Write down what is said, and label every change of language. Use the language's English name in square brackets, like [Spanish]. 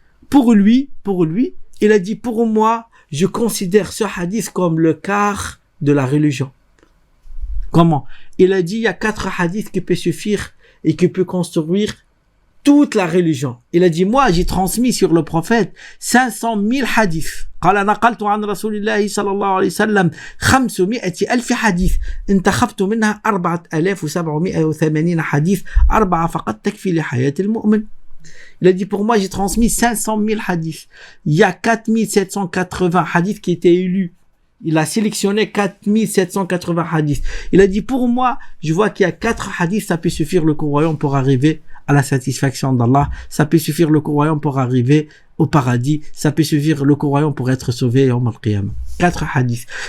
[French] Pour lui, il a dit, pour moi, je considère ce hadith comme le quart de la religion. Comment? Il a dit, il y a 4 hadiths qui peuvent suffire et qui peuvent construire toute la religion. Il a dit, moi, j'ai transmis sur le prophète 500 000 hadiths. [Arabic] قال نقلت عن رسول الله صلى الله عليه وسلم 500,000 حديث انتخبت منها 4780 حديث 4 فقط تكفي لحياة المؤمن. [French] Il a dit, pour moi, j'ai transmis 500 000 hadiths. Il y a 4780 hadiths qui étaient élus. Il a sélectionné 4780 hadiths. Il a dit, pour moi, je vois qu'il y a 4 hadiths, ça peut suffire le croyant pour arriver à la satisfaction d'Allah. Ça peut suffire le croyant pour arriver au paradis. Ça peut suffire le croyant pour être sauvé Yawm al-Qiyamah. 4 hadiths.